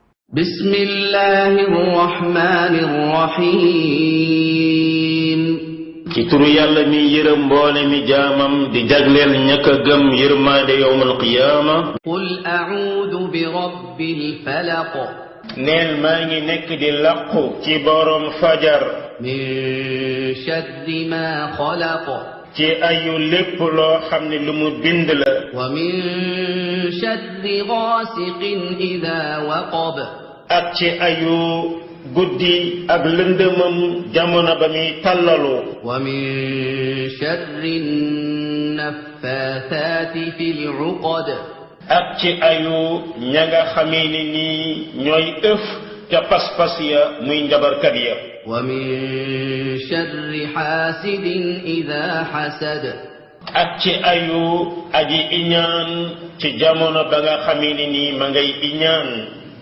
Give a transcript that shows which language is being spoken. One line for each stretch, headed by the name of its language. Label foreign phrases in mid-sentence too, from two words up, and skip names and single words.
Arabic: بسم الله الرحمن الرحيم
Wolof: ci turu yàlla mi yërëm mboole mi jaamam di jagleel ñàkk a gëm yërmaande
Arabic: يوم القيامة. قل أعوذ برب الفلق
Wolof: neel maa ngi nekk di làqu ci borom fajar.
Arabic: من شر ما خلق
Wolof: ci ayu lépp loo xam ne lu mu bind la.
Arabic: ومن شر غاسق إذا وقب
Wolof: ak ci ayu guddi ak lëndëmam jamono ba muy tàllalu.
Arabic: ومن شر النفاثات في العقد
Wolof: ak ci ayu ña nga xamee ni nii ñooy ëf ca pas-pas ya muy njabarkat ya.
Arabic: ومن شر حاسد إذا حسد
Wolof: ak ci ayu aji iñaan ci jamono ba nga xamee ni nii ma ngay iñaan.